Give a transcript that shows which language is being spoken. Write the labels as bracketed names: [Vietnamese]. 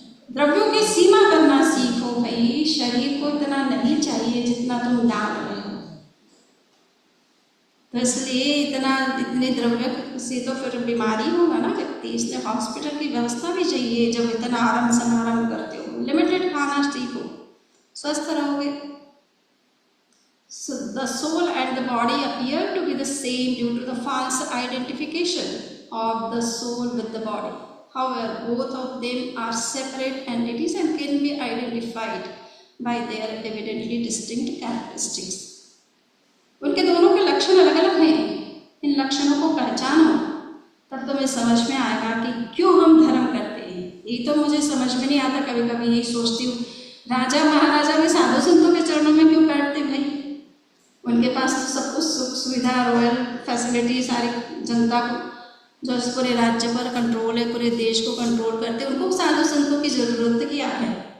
[Hindi] द्रव्यों की सीमा करना सीखो भाई, शरीर को इतना नहीं चाहिए जितना तुम डाल रहे हो, तो इसलिए इतने द्रव्य से तो फिर बीमारी होगा ना व्यक्ति, इसलिए हॉस्पिटल की व्यवस्था भी चाहिए। जब इतना आराम समारंभ करते हो, लिमिटेड खाना सीखो, स्वस्थ रहोगे। [English] So the soul and the body appear to be the same due to the false identification of the soul with the body. However, both of them are separate entities and can be identified by their evidently distinct characteristics. [Hindi] उनके दोनों के लक्षण अलग अलग हैं। इन लक्षणों को पहचानो तब तुम्हें समझ में आएगा कि क्यों हम धर्म करते हैं। ये तो मुझे समझ में नहीं आता, कभी कभी यही सोचती हूँ, राजा महाराजा भी साधु संतों के चरणों में क्यों बैठते भाई? उनके पास तो सब कुछ सुख सुविधा, रॉयल फैसिलिटी, सारी जनता को जो इस पूरे राज्य पर कंट्रोल है, पूरे देश को कंट्रोल करते, उनको साधु संतों की जरूरत क्या है?